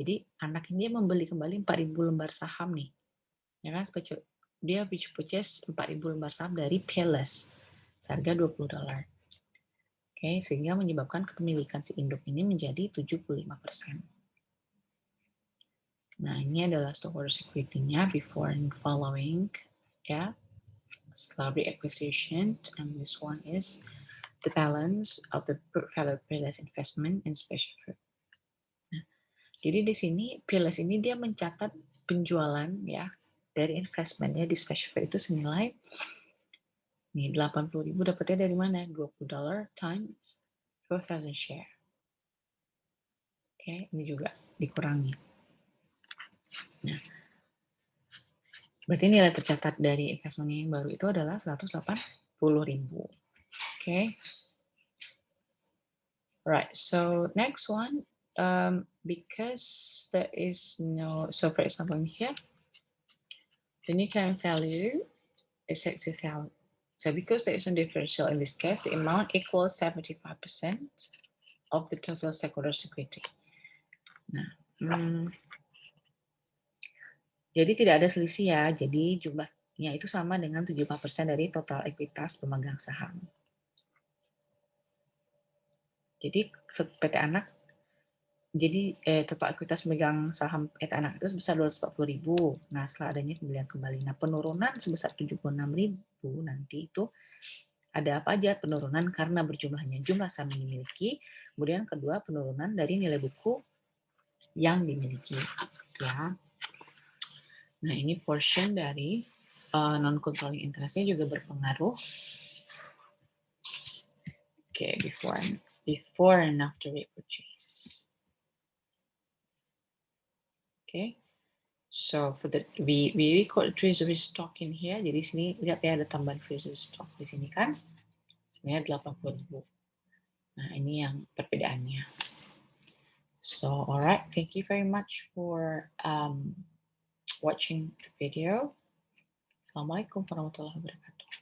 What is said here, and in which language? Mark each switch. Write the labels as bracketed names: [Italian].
[Indonesian] Jadi anak ini dia membeli kembali 4.000 lembar saham nih. Ya kan, dia purchase 4.000 lembar saham dari Peerless seharga $20. Oke, sehingga menyebabkan kepemilikan si induk ini menjadi 75%. Nah, ini adalah stockholders equity-nya [English] before and following [Indonesian] ya. [English] Setelah reacquisition, and this one is the balance of the book value Peerless investment in special fruit. [Indonesian] Nah, jadi di sini Peerless ini dia mencatat penjualan ya dari investmentnya di special fruit itu senilai nih 80.000 dapatnya dari mana? [English] $20 times 4,000 share. [Indonesian] Oke, ini juga dikurangi. Nah, berarti nilai tercatat dari investment yang baru itu adalah 180.000. [English] Okay. Right. So next one because there is no, so for example here, the new current value is 60,000. So because there is no differential in this case, the amount equals 75% of the total stakeholders equity. [Indonesian] Nah, jadi tidak ada selisih ya. Jadi jumlahnya itu sama dengan 75% dari total ekuitas pemegang saham. Jadi PT Anak, jadi total ekuitas pemegang saham PT Anak itu sebesar 240.000. Nah, setelah adanya pembelian kembali. Nah, penurunan sebesar 76.000 nanti itu ada apa aja? Penurunan karena berjumlahnya jumlah saham yang dimiliki. Kemudian kedua, penurunan dari nilai buku yang dimiliki. Ya. Nah, ini portion dari non-controlling interest-nya juga berpengaruh. [English] Okay, before and after repurchase. Okay, so for the we record treasury stock in here. [Indonesian] Jadi sini lihat ya ada tambahan treasury stock di sini kan. Sini ada 80.000. Nah, ini yang perbedaannya. [English] So, alright, thank you very much for watching the video. [Arabic] Assalamualaikum warahmatullahi wabarakatuh.